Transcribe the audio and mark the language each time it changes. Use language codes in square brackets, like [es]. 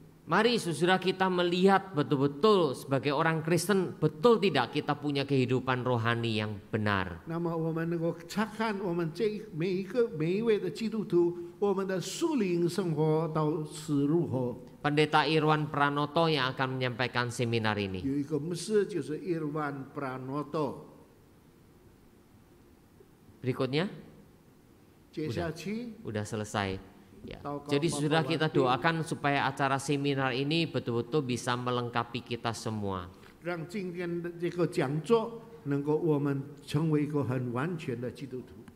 [id] Mari saudara, kita melihat betul-betul sebagai orang Kristen, betul tidak kita punya kehidupan rohani yang benar. [zh] 那么我们能够查看我们每一位的基督徒，我们的属灵生活到是如何。 [id] Pendeta Irwan Pranoto yang akan menyampaikan seminar ini. [zh] 有一个牧师就是 Irwan Pranoto。 [id] Berikutnya, [zh] 接下去 [id] udah selesai. Ya. Tahu Jadi kalau saudara, Bapak kita Wati- doakan supaya acara seminar ini betul-betul bisa melengkapi kita semua. [zh] 让今天的这个讲座能够我们成为一个很完全的基督徒。